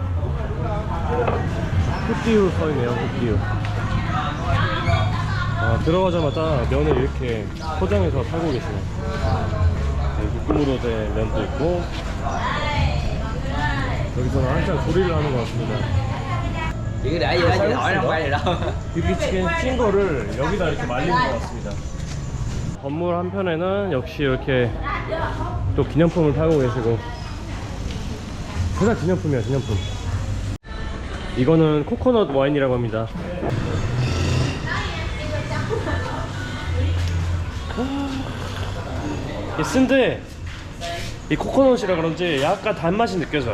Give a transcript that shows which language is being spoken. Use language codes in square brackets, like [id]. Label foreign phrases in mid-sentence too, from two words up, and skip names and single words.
[ko] 푸띠우 써있네요. 푸띠우. 아, 들어가자마자 면을 이렇게 포장해서 팔고 계시네. 묶음으로 된 면도 있고, 여기서는 한참 조리를 하는 것 같습니다. [vi] Chỉ để gì đó, chị hỏi không quay gì đâu. [ko] 비비치킨 찐 거를 여기다 이렇게 말리는 것 같습니다. 건물 한편에는 역시 이렇게 또 기념품을 팔고 계시고, 그다 기념품이야, 기념품. 이거는 코코넛 와인이라고 합니다. 이 쓴데 이 코코넛이라 그런지 약간 단맛이 느껴져.